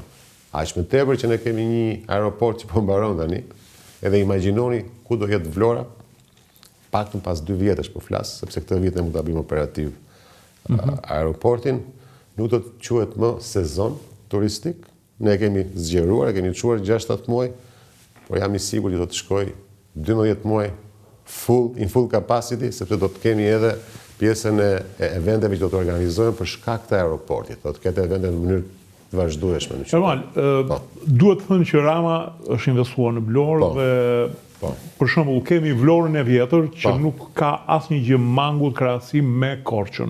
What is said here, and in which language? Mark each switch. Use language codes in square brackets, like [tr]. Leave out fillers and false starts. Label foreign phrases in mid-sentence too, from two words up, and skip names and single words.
[sq] Aq më tepër që ne kemi një aeroport që po mbaron tani, edhe imagjinoni ku do jetë Vlora, paktën pas 2 vjetësh po flas, sepse këtë vit ne mund ta bëjmë operativ aeroportin, nuk do të quhet më sezon turistik. Ne kemi zgjeruar, kemi çuar 6-7 muaj, por jam i sigurt që do të shkoj 12 muaj [en] in full capacity, [sq] sepse do të kemi edhe pjesën e eventeve që do të organizohen për shkak të aeroportit. Do të ketë evente në mënyrë të vazhdueshme në qytet. Duhet të thënë që Rama është investuar në Vlorë dhe për shembull, kemi Vlorën e vjetër që nuk ka asnjë gjë mangut krahasim me Korçën.